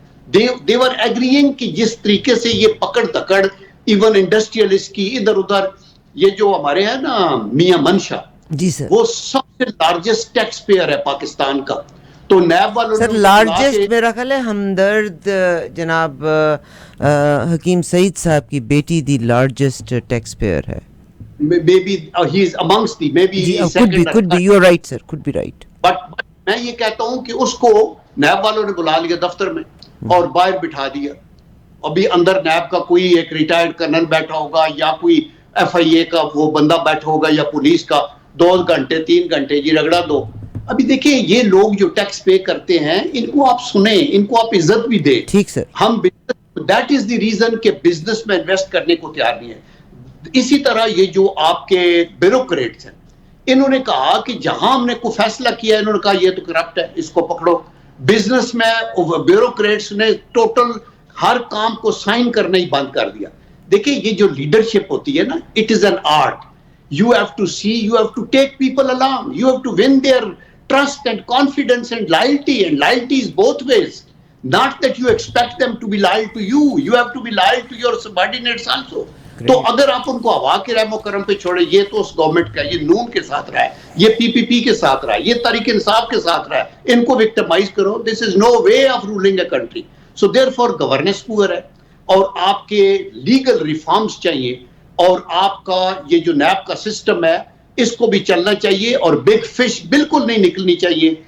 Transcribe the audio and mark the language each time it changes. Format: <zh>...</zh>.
<en>they were agreeing</en> <ur>کہ جس طریقے سے یہ پکڑ دکڑ ایون انڈسٹریلسٹ کی ادھر ادھر, یہ جو ہمارے ہیں نا میاں منشا, جی سر, وہ سب سے لارجسٹ ٹیکس پیئر ہے پاکستان کا. تو نیب والوں سر لارجسٹ میرا خیال ہے ہمدرد جناب حکیم سعید صاحب کی بیٹی دی لارجسٹ ٹیکس پیئر ہے.</ur> <en>maybe he is amongst the maybe could be you are right sir, could be right.</en> <ur>but میں یہ کہتا ہوں کہ اس کو نیب والوں نے بلا لیا دفتر میں اور باہر بٹھا دیا. ابھی اندر نیب کا کوئی ایک ریٹائرڈ کرنل بیٹھا ہوگا یا کوئی ایف آئی اے کا وہ بندہ بیٹھا ہوگا یا پولیس کا, 2 گھنٹے 3 گھنٹے جی رگڑا دو. ابھی دیکھیں یہ لوگ جو ٹیکس پے کرتے ہیں ان کو آپ سنیں, ان کو آپ عزت بھی دیں. ٹھیک سر, ہم</ur> <en>that is the reason</en> <ur>کہ بزنس میں انویسٹ کرنے کو تیار نہیں ہے. اسی طرح یہ جو آپ کے بیوروکریٹس ہیں, انہوں نے کہا کہ جہاں ہم نے کوئی فیصلہ کیا ہے, انہوں نے کہا یہ تو کرپٹ ہے, اس کو پکڑو. بزنس میں بیوروکریٹس نے ٹوٹل ہر کام کو سائن کرنا ہی بند کر دیا. دیکھیں یہ جو لیڈرشپ ہوتی ہے نا,</ur> <en>It is an art. You have to see, you have to take people along, you have to win their trust and confidence and loyalty is both ways. Not that you expect them to be loyal to you, you have to be loyal to your subordinates also.</en> <ur>تو اگر آپ ان کو ہوا کے رحم و کرم پہ چھوڑے, یہ تو اس گورنمنٹ کا, یہ نون کے ساتھ رہا ہے, یہ پی پی پی کے ساتھ رہا ہے, یہ تحریک انصاف کے ساتھ رہا ہے, ان کو وکٹمائز کرو,</ur> <en>this is no way of ruling a country. So therefore</en> <ur>governance poor ہے, اور آپ کے لیگل ریفارمز چاہیے, اور آپ کا یہ جو نیب کا سسٹم ہے اس کو بھی چلنا چاہیے, اور بگ فش بالکل نہیں نکلنی چاہیے.</ur>